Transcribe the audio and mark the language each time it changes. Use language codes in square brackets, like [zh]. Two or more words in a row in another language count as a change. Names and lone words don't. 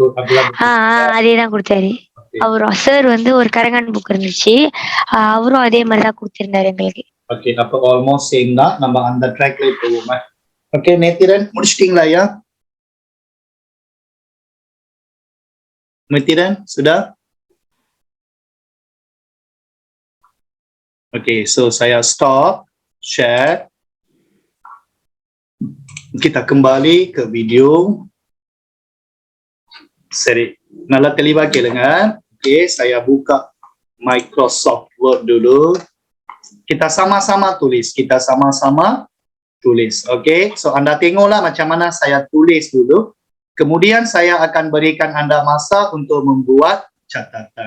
[ta] அதேதான் கொடுத்தாரு. அவரும் சார் வந்து ஒரு கரங்கன் புக் இருந்துச்சு, அவரும் அதே மாதிரிதான் கொடுத்திருந்தாரு எங்களுக்கு. ஓகே, அப்ப [en] almost same [ta] தான். நம்ம அந்த ட்ராக்ல போவோமா? ஓகே, நேத்திரன் முடிச்சிட்டீங்களா ஐயா? நேத்திரன் sudah? [ms] Oke, so saya [en] stop share. [ms] Kita kembali ke video. Seri, [ta] நல்லா தெளிவா கேளுங்க. [ms] Oke, saya buka Microsoft Word dulu. Kita sama-sama tulis. Oke, so Anda tengoklah macam mana saya tulis dulu. Kemudian saya akan berikan Anda masa untuk membuat catatan.